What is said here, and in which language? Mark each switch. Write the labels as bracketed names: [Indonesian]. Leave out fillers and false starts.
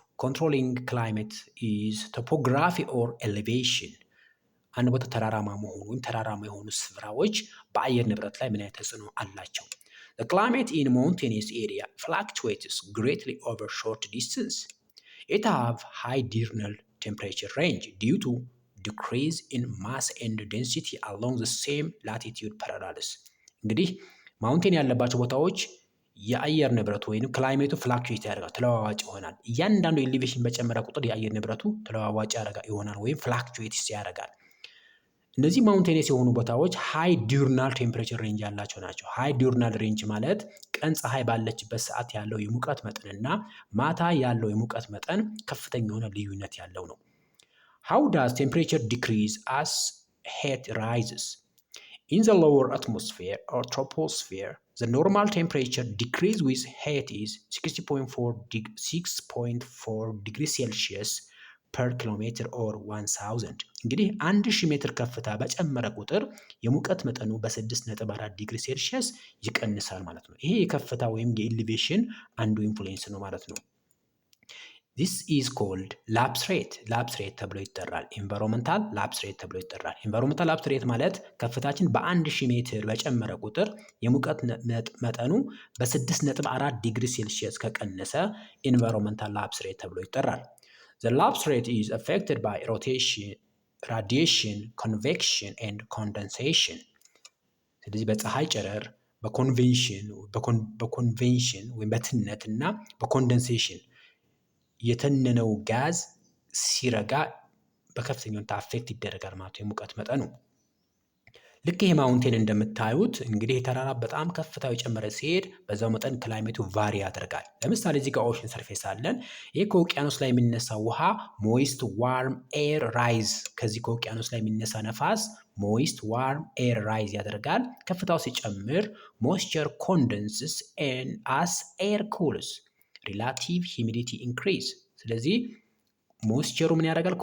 [English] controlling climate is topography or elevation. [Amharic] አንድ ቦታ ተራራማ መሆኑ ወይም ተራራማ የሆኑ ስፍራዎች በአየር ንብረት ላይ ምን አይነት ተጽዕኖ አላቸው? [English] The climate in mountainous area fluctuates greatly over short distance. It have high diurnal temperature range due to decrease in mass and density along the same latitude parallels. [Amharic] እንግዲህ ማውንቴን ያለባቸው ቦታዎች የአየር ንብረቱ ወይም ክላይሜቱ ፍላክቹዌት ያደርጋል፣ ተለዋዋጭ ይሆናል። እያንዳንዱ ኤሊቬሽን በጨመረ ቁጥር የአየር ንብረቱ ተለዋዋጭ ይሆናል ወይም ፍላክቹዌት ያደርጋል። እነዚህ ማውንቴንስ የሆኑ ቦታዎች ሃይ ዲዩርናል ቴምፕሬቸር ሬንጅ ያላቸው ናቸው። ሃይ ዲዩርናል ሬንጅ ማለት ቀን ፀሐይ ባለችበት ሰዓት ያለው የሙቀት መጠንና ማታ ያለው የሙቀት መጠን ከፍተኛ የሆነ ልዩነት ያለው ነው። [English] How does temperature decrease as heat rises? In the lower atmosphere or troposphere, the normal temperature decrease with heat is 6.4 degrees Celsius per kilometer or 1000. [Amharic] እንግዲህ 1000 ሜትር ከፍታ በጨመረ ቁጥር የሙቀት መጠኑ በ6.4 ዲግሪ ሴልሺየስ ይቀንሳል ማለት ነው። ይሄ የከፍታ ወይም የኤሊቬሽን አንዱ ኢንፍሉዌንስ ነው ማለት ነው። [English] This is called lapse rate. [Amharic] lapse rate ተብሎ ይጠራል። environmental lapse rate ተብሎ ይጠራል። environmental lapse rate ማለት ከፍታችን በ1000 ሜትር በጨመረ ቁጥር የሙቀት መጠኑ በ6.4 ዲግሪ ሴልሺየስ ከቀነሰ environmental lapse rate ተብሎ ይጠራል። [English] The lapse rate is affected by radiation, convection and condensation. [Amharic] ስለዚህ በፀሐይ ጨረር፣ በኮንቬንሽን ወይም በትነት እና በኮንደንሴሽን የተነነው ጋዝ ሲረጋ በከፍተኛ ሁኔታ አፌክት ይደረጋል ማለት ነው የሙቀት መጠኑ። ልክ ይሄ ማውንቴን እንደምታዩት እንግዲህ የተራራ በጣም ከፍታው የጨመረ ሲሄድ በዛው መጠን ክላይሜቱ ቫሪ ያደርጋል። ለምሳሌ እዚህ ጋር ኦሽን ሰርፌስ አለን። ይሄ ከውቅያኖስ ላይ የሚነሳ ውሃ ሞይስት ዋርም ኤር ራይዝ፣ ከዚህ ከውቅያኖስ ላይ የሚነሳ ነፋስ ሞይስት ዋርም ኤር ራይዝ ያደርጋል። ከፍታው ሲጨምር [English] ሞይስቸር ኮንደንስስ አስ ኤር ኩልስ ሪላቲቭ ሂሚዲቲ ኢንክሪዝ። [Amharic] ስለዚህ ሞይስቸሩ ምን ያደርጋል?